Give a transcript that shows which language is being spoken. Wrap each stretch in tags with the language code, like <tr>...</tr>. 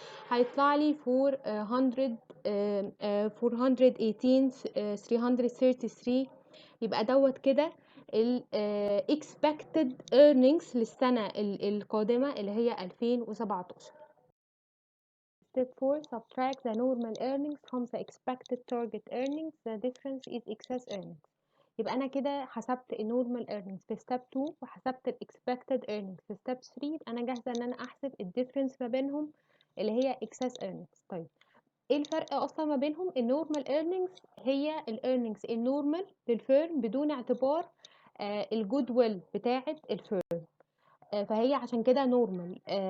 <ar>هيطلع لي 418,333. يبقى دوت كده ال expected earnings للسنة القادمة اللي هي 2017.</ar> <en>Step 4. Subtract the normal earnings from the expected target earnings. The difference is excess earnings.</en> <ar>يبقى أنا كده حسبت ال normal earnings في step 2 وحسبت ال expected earnings في step 3. يبقى أنا جاهزة إن أنا أحسب ال difference ما بينهم اللي هي excess earnings. طيب ايه الفرق اصلا ما بينهم؟ النورمال ايرنينجز هي الايرنينجز النورمال للفيرم بدون اعتبار الجود ويل بتاعه الفيرم، فهي عشان كده نورمال.</ar>